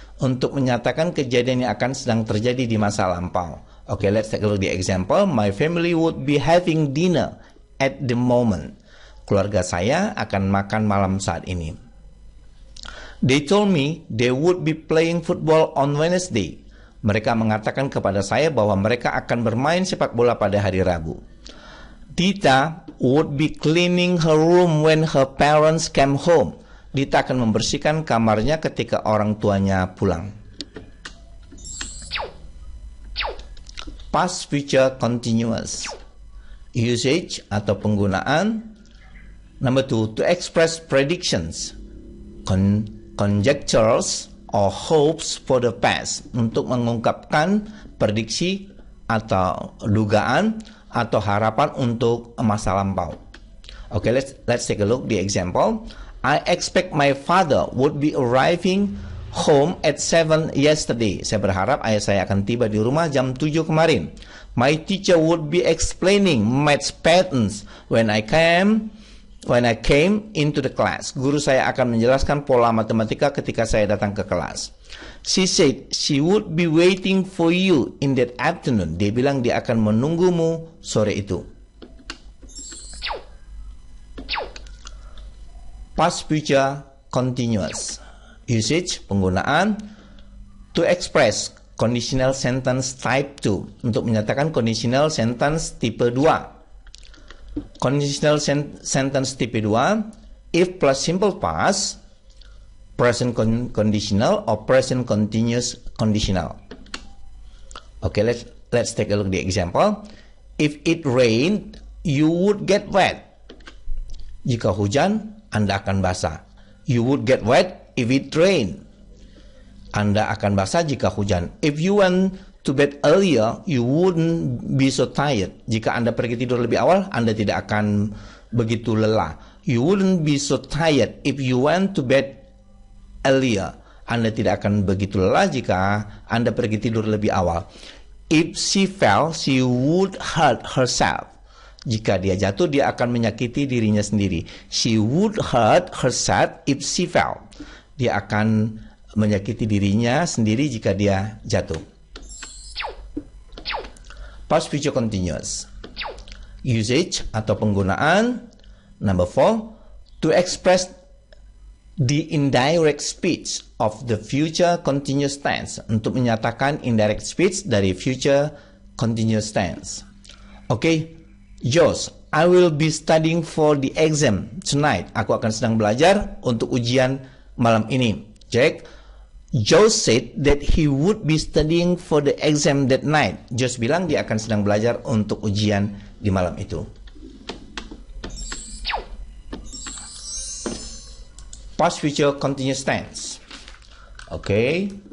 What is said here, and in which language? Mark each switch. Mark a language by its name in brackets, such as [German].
[Indonesian] Untuk menyatakan kejadian yang akan sedang terjadi di masa lampau. [English] Okay, let's take a look at the example. My family would be having dinner at the moment. [Indonesian] Keluarga saya akan makan malam saat ini. [English] They told me they would be playing football on Wednesday. [Indonesian] Mereka mengatakan kepada saya bahwa mereka akan bermain sepak bola pada hari Rabu. [English] Dita would be cleaning her room when her parents came home. [Indonesian] Dita akan membersihkan kamarnya ketika orang tuanya pulang. [English] Past future continuous. Usage [Indonesian] atau penggunaan. [English] Number 2, to express predictions, conjectures, or hopes for the past, [Indonesian] untuk mengungkapkan prediksi atau dugaan atau harapan untuk masa lampau. [English] Okay, let's take a look the example. I expect my father would be arriving home at 7 yesterday. [Indonesian] Saya berharap ayah saya akan tiba di rumah jam 7 kemarin. [English] My teacher would be explaining math patterns when I came into the class. [Indonesian] Guru saya akan menjelaskan pola matematika ketika saya datang ke kelas. [English] She said she would be waiting for you in that afternoon. [Indonesian] Dia bilang dia akan menunggumu sore itu. [English] Past future continuous. Usage, [Indonesian] penggunaan. [English] To express conditional sentence type 2. [Indonesian] Untuk menyatakan conditional sentence tipe 2. Conditional sentence tipe 2. [English] If plus simple past, present conditional, or present continuous conditional. Okay, let's take a look at the example. If it rained, you would get wet. [Indonesian] Jika hujan, Anda akan basah. [English] You would get wet if it rained. [Indonesian] Anda akan basah jika hujan. [English] If you went to bed earlier, you wouldn't be so tired. [Indonesian] Jika Anda pergi tidur lebih awal, Anda tidak akan begitu lelah. [English] You wouldn't be so tired if you went to bed earlier. [Indonesian] Anda tidak akan begitu lelah jika Anda pergi tidur lebih awal. [English] If she fell, she would hurt herself. [Indonesian] Jika dia jatuh, dia akan menyakiti dirinya sendiri. [English] She would hurt herself if she fell. [Indonesian] Dia akan menyakiti dirinya sendiri jika dia jatuh. [English] Past future continuous. Usage [Indonesian] atau penggunaan. [English] Number 4. To express the indirect speech of the future continuous tense. [Indonesian] Untuk menyatakan indirect speech dari future continuous tense. [English] Okay, Josh, I will be studying for the exam tonight. [Indonesian] Aku akan sedang belajar untuk ujian malam ini. [English] Jack, Josh said that he would be studying for the exam that night. [Indonesian] Josh bilang dia akan sedang belajar untuk ujian di malam itu. [English] Past future continuous tense. Okay.